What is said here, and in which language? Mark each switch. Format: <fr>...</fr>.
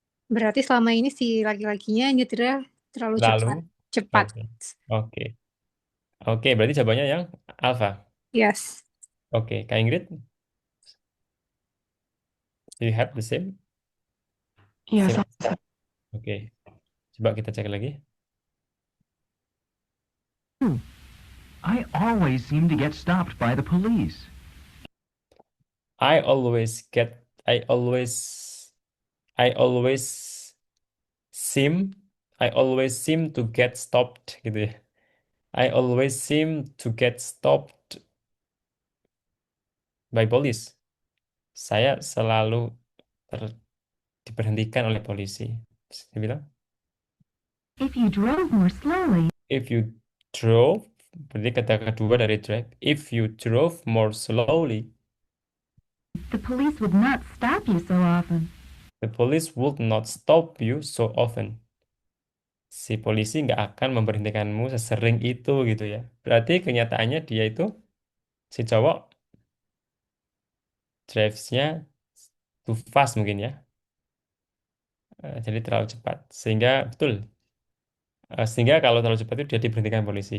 <id>Berarti selama ini si laki-lakinya nyetirnya terlalu cepat. Lalu, Cepat. oke, oke, oke. Berarti jawabannya yang Alfa.</id> <en>Yes. Oke, Kak Ingrid, do you have the same?</en> <id>Iya,</id> <en>Same.</en> <id>sama, Sir. Oke, coba kita cek lagi.</id> <en>I always seem to get stopped by the police. I always get, I always, I always seem, I always seem to get stopped</en> <id>gitu ya.</id> <en>I always seem to get stopped by police.</en> <id>Saya selalu diberhentikan oleh polisi. Dia bilang,</id> <en>If you drove more slowly, if you drove,</en> <id>berarti kata kedua dari drive.</id> <en>If you drove more slowly, the police would not stop you so often. the police would not stop you so often.</en> <id>Si polisi nggak akan memberhentikanmu sesering itu gitu ya. Berarti kenyataannya dia itu, si cowok, drives-nya</id> <en>too fast</en> <id>mungkin ya. Jadi terlalu cepat. Sehingga kalau terlalu cepat itu dia diberhentikan polisi.</id>